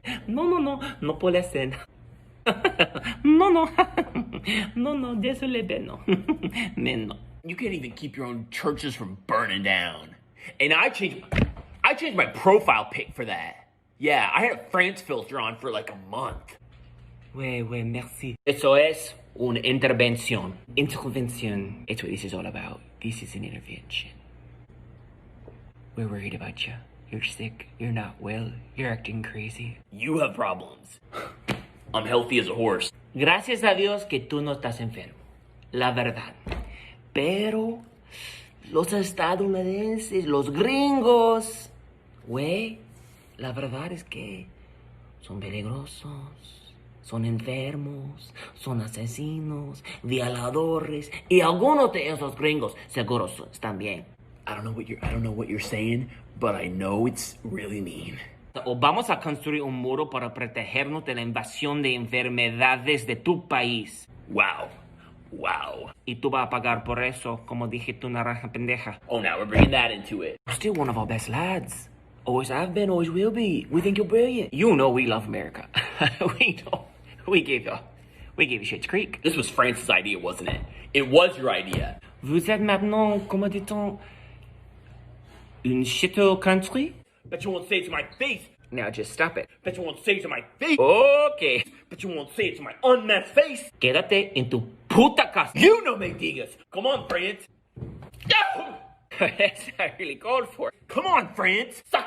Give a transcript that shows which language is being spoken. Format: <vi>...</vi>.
<fr>Non, pour la Seine. Non, désolé, ben non. Mais non.</fr> <en>You can't even keep your own churches from burning down. And I changed my profile pic for that. Yeah, I had a France filter on for like a month.</en> <fr>Ouais, merci.</fr> <es>Eso es una intervención.</es> <en>Intervention. It's what this is all about. This is an intervention. We're worried about you. You're sick. You're not well. You're acting crazy. You have problems. I'm healthy as a horse.</en> <es>Gracias a Dios que tú no estás enfermo. La verdad. Pero los estadounidenses, los gringos, güey, la verdad es que son peligrosos, son enfermos, son asesinos, violadores, y algunos de esos gringos seguros están bien.</es> <en>I don't know what you're saying, but I know it's really mean.</en> <es>O vamos a construir un muro para protegernos de la invasión de enfermedades de tu país.</es> <en>Wow.</en> <es>Y tú vas a pagar por eso, como dije tu naranja pendeja.</es> <en>Oh, now we're bringing that into it. You're still one of our best lads. Always have been, always will be. We think you're brilliant. You know we love America. We know. We gave you Shit's Creek. This was France's idea, wasn't it? It was your idea.</en> <fr>Vous êtes maintenant, comment dit-on, une</fr> <en>shittle country? Bet you won't say it to my face. Now just stop it. Bet you won't say it to my face. Okay. Bet you won't say it to my unmasked face.</en> <es>Quédate en tu puta casa.</es> <en>You know</en> <es>me digas.</es> <en>Come on, France. That's not really called for. Come on, France.</en>